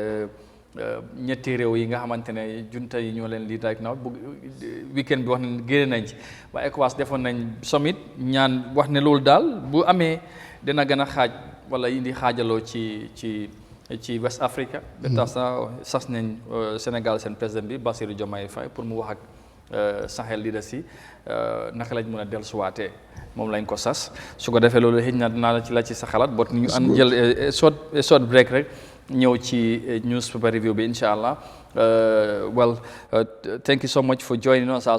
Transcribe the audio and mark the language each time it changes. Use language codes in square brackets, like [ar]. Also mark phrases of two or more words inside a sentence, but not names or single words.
[wo] ñetti réew yi nga xamante ne junta yi ñoo leen lii rek na bu weekend bi wax ne génne nañ ci waaye ECOWAS defoon nañ summit ñaan wax ne loolu daal bu amee dina gën a xaaj wala indi xaajaloo ci West Africa ba tax sas nañ Sénégal seen président bi Bassirou Diomaye Faye pour mu wax ak Sahel leaders yi naka lañ mën a dellusiwaatee moom lañ ko sas su ko defee loolu xëy na dinaa la ci sa xalaat bot ñu an jël [en] short break [wo] rek ñëw ci newspaper review bi [ar] incha allah [en] well thank you so much for joining us.